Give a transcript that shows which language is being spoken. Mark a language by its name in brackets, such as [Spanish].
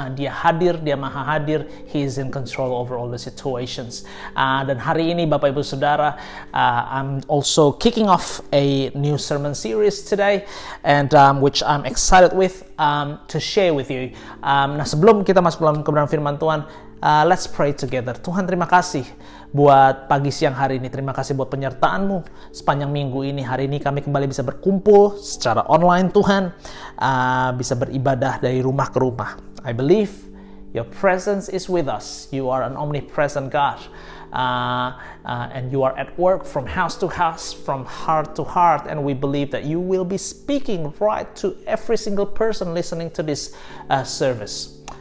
[Indonesian] Dia hadir, Dia maha hadir. [English] He is in control over all the situations. [Indonesian] Dan hari ini Bapak Ibu Saudara, [English] I'm also kicking off a new sermon series today, and which I'm excited with to share with you. [Indonesian] Nah, sebelum kita masuk dalam kebenaran firman Tuhan, [English] let's pray together. [Indonesian] Tuhan, terima kasih buat pagi siang hari ini. Terima kasih buat penyertaan-Mu sepanjang minggu ini. Hari ini kami kembali bisa berkumpul secara online Tuhan, bisa beribadah dari rumah ke rumah. [English] I believe Your presence is with us. You are an omnipresent God. And you are at work from house to house, from heart to heart, and we believe that you will be speaking right to every single person listening to this service.